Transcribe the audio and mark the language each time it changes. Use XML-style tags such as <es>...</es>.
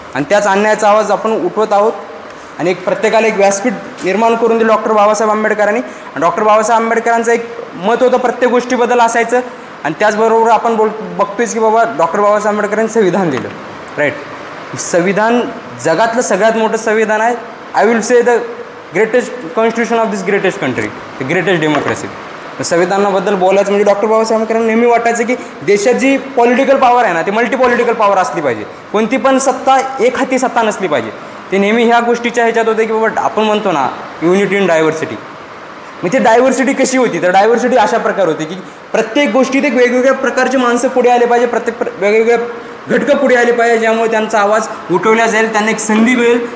<mr>आणि त्याच अन्यायाचा आवाज आपण उठवत आहोत. आणि एक प्रत्येकाला एक व्यासपीठ निर्माण करून दिलं डॉक्टर बाबासाहेब आंबेडकरांनी. डॉक्टर बाबासाहेब आंबेडकरांचं एक मत होतं प्रत्येक गोष्टीबद्दल असायचं. आणि त्याचबरोबर आपण बघतोयच की बाबा डॉक्टर बाबासाहेब आंबेडकरांनी संविधान दिलं. राईट. संविधान जगातलं सगळ्यात मोठं संविधान आहे.</mr> <en>I will say the greatest constitution of this greatest country, the greatest democracy.</en> <mr>संविधानाबद्दल बोलायचं म्हणजे डॉक्टर बाबासाहेब आंबेडकरांना नेहमी वाटायचं की देशात जी पॉलिटिकल पॉवर आहे ना, ती मल्टी पॉलिटिकल पॉवर असली पाहिजे. कोणती पण सत्ता एक हाती सत्ता नसली पाहिजे. ते नेहमी ह्या गोष्टीच्या ह्याच्यात होते की बाबा आपण म्हणतो ना युनिटी इन डायव्हर्सिटी. मग ती डायव्हर्सिटी कशी होती, तर डायव्हर्सिटी अशा प्रकारे होती की प्रत्येक गोष्टीत एक वेगवेगळ्या प्रकारचे माणसं पुढे आले पाहिजे, प्रत्येक वेगवेगळ्या घटकं पुढे आले पाहिजे, ज्यामुळे त्यांचा आवाज उठवला जाईल, त्यांना एक संधी मिळेल.</mr>